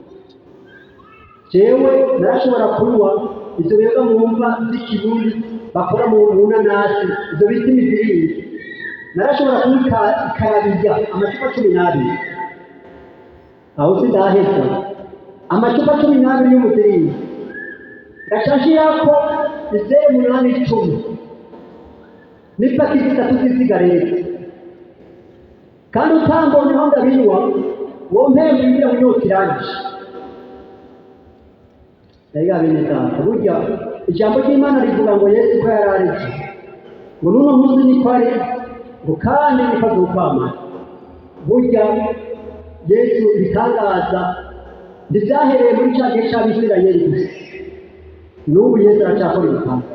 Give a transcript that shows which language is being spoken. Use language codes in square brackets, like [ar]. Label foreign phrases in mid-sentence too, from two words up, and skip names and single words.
[rn] jewe narashobora kunywa ivyo bega mwumva z'ikirundi bakora mu nanasi ivyo bita imiviringi narashobora kunywa ikarabirya amacupa 12 aho sidaheza amacupa 12 y'umuviringi gashashirako izere 8-10 n'ipakiti 3 z'isigareti kandi utambonye aho ndabinywa uwo mpembe kugira ngo inyota irangije. Rega bene data, burya ijambo ry'Imana rivuga ngo Yesu ko yararetse ngo n'uno munsi niko ari ngo kandi niko azokwamara. Burya Yesu bitangaza ntibyahereye muri cya gihe cy'Abisirayeli gusa, n'ubu Yesu aracyakora ibitangaza.